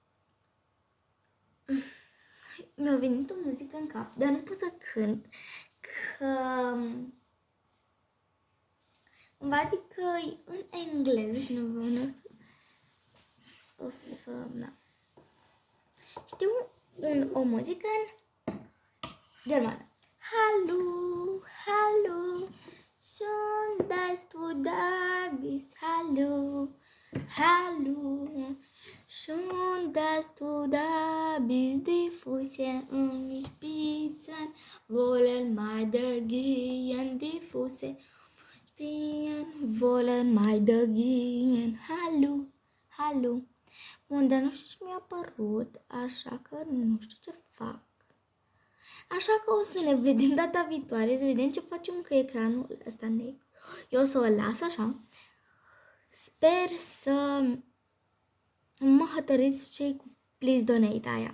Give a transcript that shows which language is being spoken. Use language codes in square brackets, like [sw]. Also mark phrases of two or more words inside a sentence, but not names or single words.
[ro] Mi-a venit o muzică în cap, dar nu pot să cânt, că adică e în engleză și nu o să na. Știu o muzică în germană. [de] Hallo, hallo, schön, dass du da bist, hallo, hallo, schön, dass du da bist, die Füße mich spitzen, wollen mai gehen, die Füße spitzen, wollen mai gehen, hallo, hallo. [ro] Bun, dar nu știu ce mi-a părut, așa că nu știu ce fac. Așa că o să ne vedem data viitoare, să vedem ce facem cu ecranul ăsta negru. Eu o să o las așa. Sper să mă hotărâți cei cu Please Donate aia.